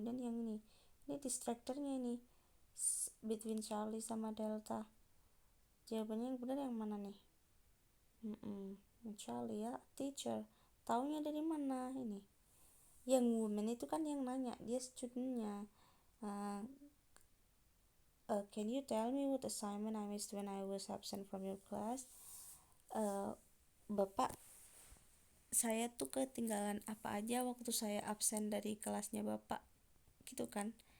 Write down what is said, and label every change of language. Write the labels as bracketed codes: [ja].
[id] Kemudian yang ini distractornya ini between Charlie sama Delta. Jawabannya yang benar yang mana nih? Charlie ya, teacher. Taunya dari mana ini? Yang woman itu kan yang nanya, dia studentnya. [en] Can you tell me what assignment I missed when I was absent from your class? [id] Bapak, saya tuh ketinggalan apa aja waktu saya absen dari kelasnya Bapak, gitu kan.